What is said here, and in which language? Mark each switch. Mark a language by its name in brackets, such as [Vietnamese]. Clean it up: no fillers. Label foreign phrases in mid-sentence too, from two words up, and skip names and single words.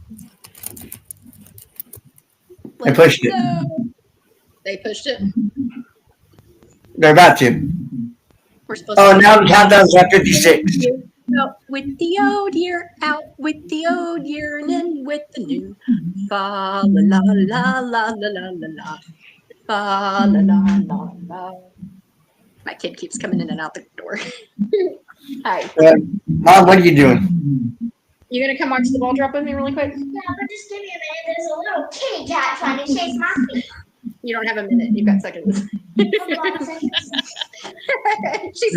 [English] I pushed it. No. They pushed it. They're about to. We're supposed Oh, to. now the countdown's at 56. Out with the old year, out with the old year, and in with the new. Fa la la la la la la la la. Fa la la la la. My kid keeps coming in and out the door. Hi. Mom, what are you doing? You gonna come watch the ball drop with me really quick? Yeah, but just give me a minute. There's a little kitty cat trying to chase my feet. You don't have a minute. You've got seconds. She's